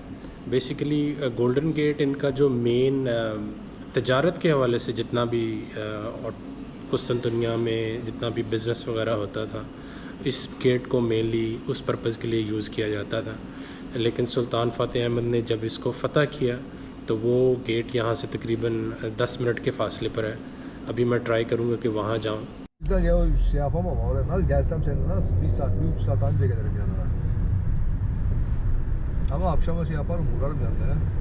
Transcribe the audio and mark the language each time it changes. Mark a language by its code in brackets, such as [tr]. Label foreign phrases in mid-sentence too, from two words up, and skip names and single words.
[ur] बेसिकली गोल्डन गेट انکا جو मेन تجارت کے حوالے سے جتنا بھی اور قسطنطنیہ میں جتنا بھی बिज़नेस وغیرہ ہوتا تھا، اس گیٹ کو मेनली اس पर्पज़ کے لیے यूज़ کیا جاتا تھا। لیکن سلطان فاتح احمد نے جب اس کو فتح کیا تو وہ गेट یہاں سے تقریباً 10 मिनट کے فاصلے پر ہے। ابھی میں ट्राई کروں گا کہ وہاں جاؤں। [tr] Bizden ya şey yapamam oraya. Nasıl gelsem senin nasıl 1 saat, 1,5 saat anca gelirim yanına. Ama akşama şey yaparım, uğrarım yanına ya.